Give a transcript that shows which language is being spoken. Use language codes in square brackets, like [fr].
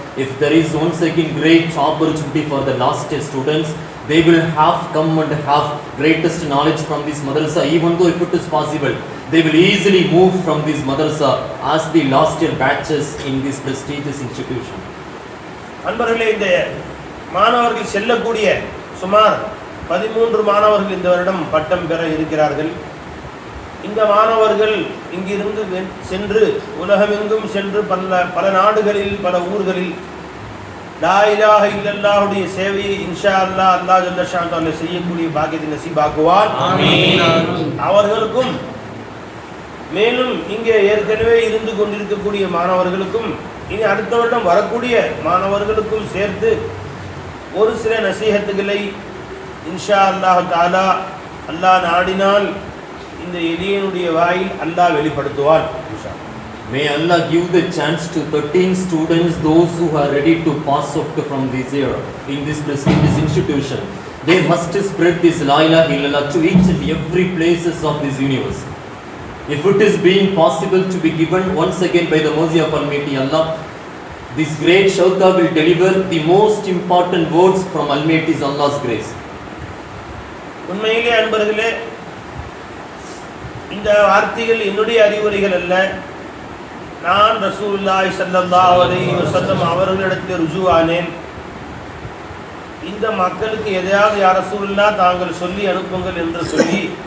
[en] If there is once again great opportunity for the last year students, they will have come and have greatest knowledge from this madrasa. Even though if it is possible, they will easily move from this madrasa as the last year batches in this prestigious institution. [ta] அன்பர்களே, இந்த மாணவர்கள் செல்லக்கூடிய சுமார் 13 மாணவர்கள் இந்த வருடம் பட்டம் பெற இருக்கிறார்கள். இந்த மாணவர்கள் இங்கிருந்து சென்று உலகமெங்கும் சென்று பல நாடுகளில் பல ஊர்களில் லா இலாஹ இல்லல்லாஹுடைய சேவையை இன்ஷா அல்லாஹ் அல்லாஹ் ஜல்ல ஷானஹு செய்யக்கூடிய பாக்கியத்தை நசீபாக்குவார். ஆமீன். அவர்களுக்கும் மேலும் இங்கே ஏற்கனவே இருந்து கொண்டிருக்கக்கூடிய மாணவர்களுக்கும் இனி அடுத்த வருடம் வரக்கூடிய மாணவர்களுக்கும் சேர்த்து ஒரு சில நசீஹத்துகளை இன்ஷா அல்லாஹ் தஆலா அல்லாஹ் நாடினால் இந்த எளியனுடைய வாயில் அல்லாஹ் வெளிப்படுத்துவார். [en] May Allah give the chance to 13 students, those who are ready to pass out from this year in this prestigious institution. They must spread this La ilaha illallah to each and every places of this universe. If it is being possible to be given once again by the mercy of Almighty Allah, this great shauqa will deliver the most important words from Almighty Allah's grace. [ta] உண்மையிலே அன்பர்களே, இந்த வார்த்தைகள் என்னுடைய அறிவுரைகள் அல்ல. நான் ரசூலுல்லாஹி ஸல்லல்லாஹு அலைஹி வஸல்லம் அவர்களிடத்தில் ருஜூ ஆனேன். இந்த மக்களுக்கு எதையாவது யா ரசூலுல்லாஹ் தாங்கள் சொல்லி அனுப்புங்கள் என்று சொல்லி